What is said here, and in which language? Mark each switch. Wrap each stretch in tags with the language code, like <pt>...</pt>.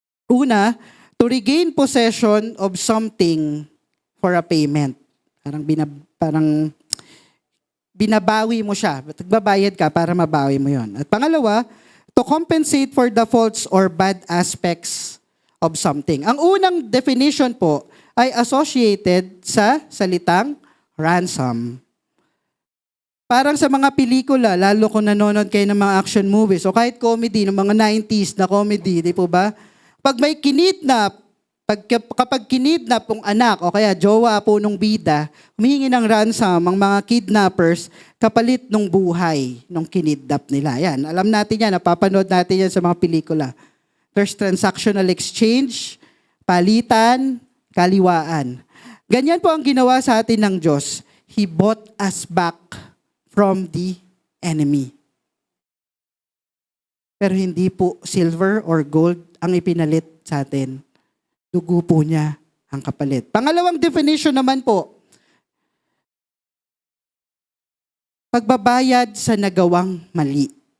<tl>Una,</tl> <en>to regain possession of something for a payment.</en> <tl>Parang binabawi mo siya. Nagbabayad ka para mabawi mo yon. At pangalawa,</tl> <en>to compensate for the faults or bad aspects of something.</en> <tl>Ang unang definition po ay associated sa salitang ransom. Parang sa mga pelikula, lalo kung nanonood kayo ng mga action movies o kahit comedy, ng mga 90s na comedy, di po ba? Pag may kinidnap, kapag kinidnap ng anak o kaya jowa po nung bida, humihingi ng ransom ang mga kidnappers kapalit ng buhay nung kinidnap nila. Yan, alam natin yan, napapanood natin yan sa mga pelikula.</tl> <en>There's transactional exchange,</en> <tl>palitan, kaliwaan. Ganyan po ang ginawa sa atin ng Diyos.</tl> <en>He bought us back from the enemy.</en> <tl>Pero hindi po</tl> <en>silver or gold</en> <tl>ang ipinalit sa atin. Dugo po niya ang kapalit. Pangalawang definition naman po, pagbabayad sa nagawang mali.</tl>